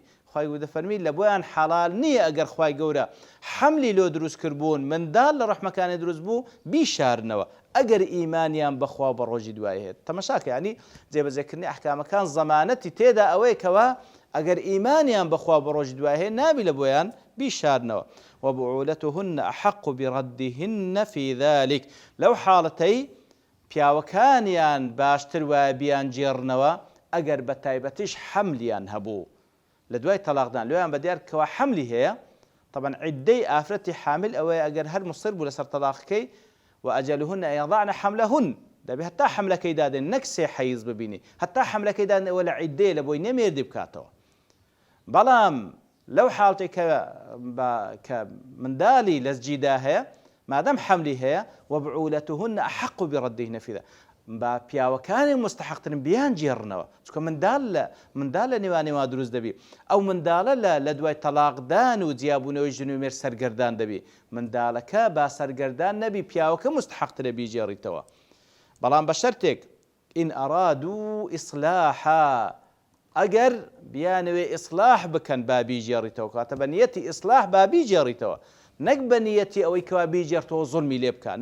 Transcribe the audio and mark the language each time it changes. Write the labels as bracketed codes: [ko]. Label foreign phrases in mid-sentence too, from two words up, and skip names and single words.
[ckb] خوای گەورە دەفەرمی لە بۆیان حەڵال نییە ئەگەر خوای گەورە حەملی لۆ دروست کردبوون منداڵ لە ڕەحمەکانی دروست بوو بیشارنەوە ئەگەر ئیمانیان بەخوا بە ڕۆژی دوای هێت. تەماشاکە ینی جێبەجێکردنی ئەحکامەکان زەمانەتی تێدا ئەوەیە کەوە ئەگەر ئیمانیان بەخوا بە ڕۆژی دوای هەیە نابی لە بۆیان بیشارنەوە. [ar] وبعولتهن أحق بردهن في ذلك. [ckb] لەو حاڵەتەی پیاوەکانیان باشتر وایە بیان جێڕنەوە ئەگەر بە تایبەتیش حەملیان هەبوو لە دوای تەلاقدان لێیان بەدیار کەوا حەملی هەیە. طبعا عیدەی ئافرەتی حامل ئەوەیە ئەگەر هەر مصر بوو لەسەر تەلاقەکەی [ar] وأجلهن أن يضعن حملهن، [ckb] دەبێت هەتا حەملەکەی دادێن نەک 3 حەیز ببینی، هەتا حەملەکەی دادنەوە لە عیدەیە لە بۆی نەمێردی بکاتەوە. بەڵام لەو حاڵەتێک کە منداڵی لە جیدا هەیە مادەم حەملی هەیە [ar] وبعولتهن أحق بردهن في ذلك، [ckb] با پیاوەکانی مستحقترن بیان جێڕنەوە، چکە منداڵ لە نێوانی وا دروست دەبی، ئەو منداڵە لە دوای تەلاقدان و جیابوونەوەی ژن و مێرد سەرگەردان دەبی، منداڵەکە با سەرگەردان نەبی پیاوەکە مستحقترە بیجێڕیتەوە. بەڵام بە شەرتێک [ar] ئین ئەرادوا ئیصلاحا، [ckb] ئەگەر بیانەوێ ئیصلاح بکەن با بیجێڕیتەوە، کاتە بە نیەتی ئیصلاح با بیجێڕیتەوە، نەک بە نیەتی ئەوەی کەوا بیجێڕتەوە زوڵمی لێ بکە.